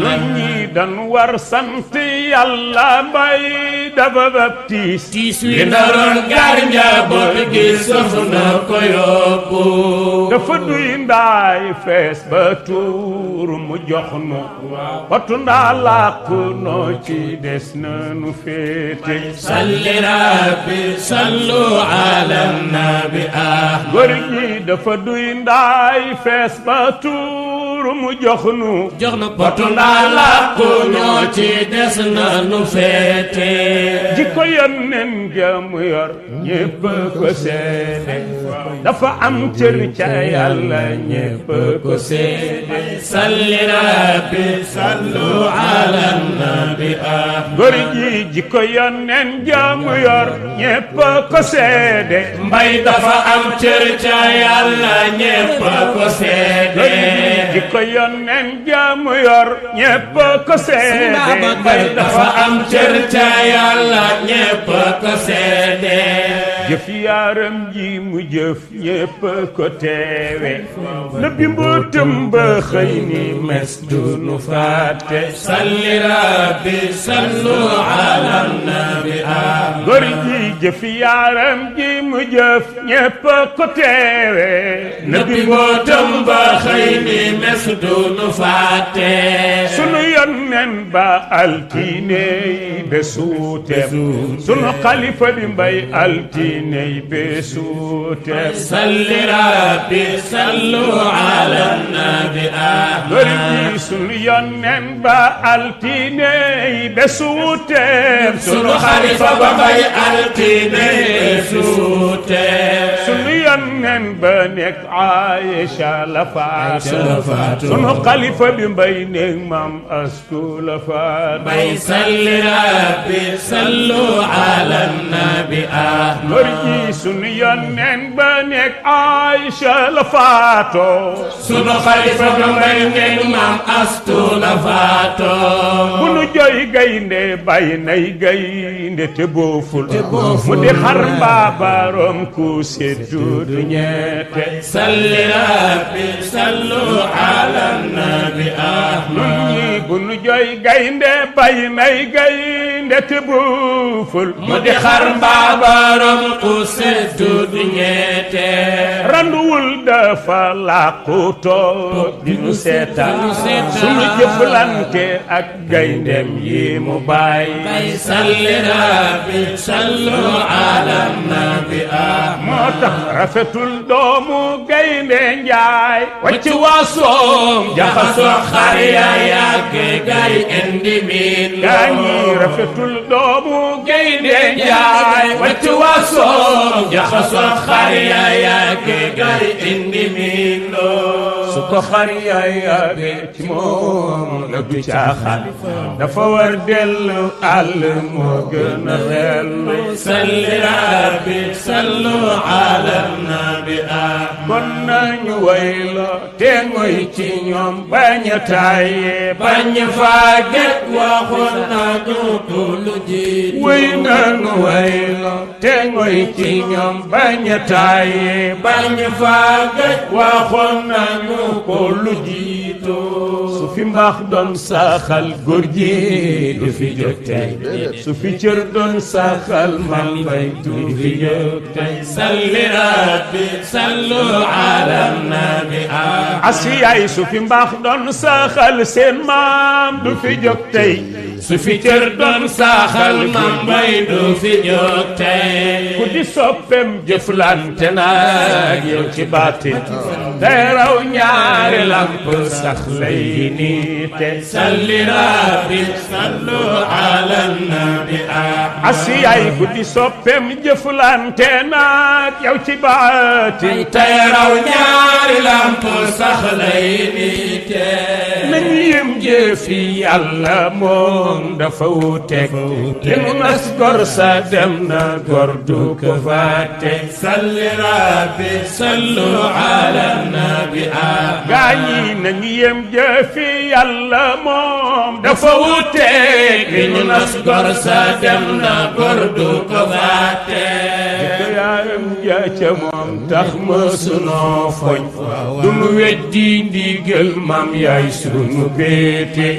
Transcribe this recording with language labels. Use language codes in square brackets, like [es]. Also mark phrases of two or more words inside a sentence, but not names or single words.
[wo] Nun ñi dan war sant Yàlla mbay dafa baptise. Tiis wi naroon gar njaboot gi sëf na ko yóbbu. Dafa duy ndaay fees ba tuur mu jox nu. Potu ndaa làqu noo ci des na nu féete. [ar] صل ربي صلوا على النبي أحمد. [wo] Góor gi dafa duy ndaay fees ba tuuru mu jox nu. Jox nu potu ndaa làqu noo ci des na nu féete. Jikko Yonent ja mu yor ñépp ko seede. Dafa am cër ca Yàlla ñépp ko seede. [ar] صل ربي صلوا على النبي أحمد. [wo] Góor gi jikko Yonent ja mu yor ñépp ko seede. Mbay dafa am cër ca Yàlla ñépp ko seede. Góor gi jikko Yonent ja mu yor ñépp ko seede. Mbay dafa am cër ca Yàlla ñépp ko seede. Jëf yaaram ji mu jëf ñépp ko teewe. Na bi mbootam ba xëy ni mes du nu fàtte. [ar] صل ربي صلوا على النبي أحمد. [wo] Góor gi jëf yaaram ji mu jëf ñépp ko teewe. Na bi Nabi mbootam ba xëy ni mes du nu fàtte. Sunu Yonent ba altine yi bésu wuuteem. Sunu xalifa bi Mbay altine yi bésu wuuteem. [ar] صل ربي صلوا على النبي أحمد. [wo] Góor gi sunu Yonent ba altine yi bésu wuuteem. Sunu xalifa ba Mbay altine yi bésu wuuteem. Sunu Yonent ba nekk Aïcha la faatu. Aïcha la faatu. Sunu xalifa bi Mbay nekk Maam Astu la faatu. [ar] Mbay صل ربي صلوا على النبي أحمد. [wo] Góor gi sunu Yonent ba nekk Aïcha la faatu. Sunu xalifa ba Mbay nekk Maam Astu la faatu. Bu nu jooy gaynde bay nay gaynde te booful. Te booful. Mu di xar mbaa baroom ku seddu du ñeete. [ar] صل ربي صلوا على النبي أحمد. [wo] Nun ñi bu nu jooy gaynde bay nay gaynde te booful. Mu di xar mbaa baroom ku seddu du ñeete. Randuwul dafa làqu toog di nu seetaan. Di nu seetaan. Sunu jëflante ak gayndem yi mu bàyyi. [ar] Mbay صل ربي صلوا على النبي أحمد. [wo] Moo tax rafetul doomu gaynde njaay. Wacc waasoom Jaxasoo xar ya yàgg gay indi miin. Gaa ñi rafetul doomu gaynde njaay. Wacc waasoom Jaxasoo xar ya yàgg gay indi miin. Su ko xar ya yàgg ci moom la du caaxaan. Dafa war dellu àll moo gën a xel. [ar] صل ربي صلوا على النبي أحمد. [wo] Kon nañu way la te ngoy ci ñoom bañ a tàyyi. Bañ faa gëj waxoon nañu ko lu jiitu. Way nañu way la te ngoy ci ñoom bañ a tàyyi. Bañ faa gëj waxoon nañu ko lu jiitu. Su fi mbaax doon saxal góor gi du fi jóg tey. Su fi cër doon saxal man bay du fi jóg tey. [ar] صل ربي صلوا على النبي أحمد. [wo] Asiyaay su fi mbaax doon saxal seen maam du fi jóg tey. Su fi cër doon saxal man bay du fi jóg tey. Ku di soppeem jëflante nag yow ci baatin. Day raw ñaari lamp sax lay niite. [ar] صل ربي صلوا على النبي أحمد. [wo] Asiyaay ku di soppeem jëflante nag yow ci baatin. Day raw ñaari lamp sax lay niite. Nañu yem jëfi Yàlla moom dafa wuuteeg. Te mu nas gor sa dem na gor du ko fàtte. [ar] صل ربي صلوا على النبي أحمد. [wo] Gaa ñi nañu yem jëfi Yàlla moom dafa wuuteeg. Li ñu nas gor sa dem na gor du ko fàtte. Jikko yaaram ja ca moom tax ma sunoo foñ. Du nu weddi ndigal maam yaay sunu béete.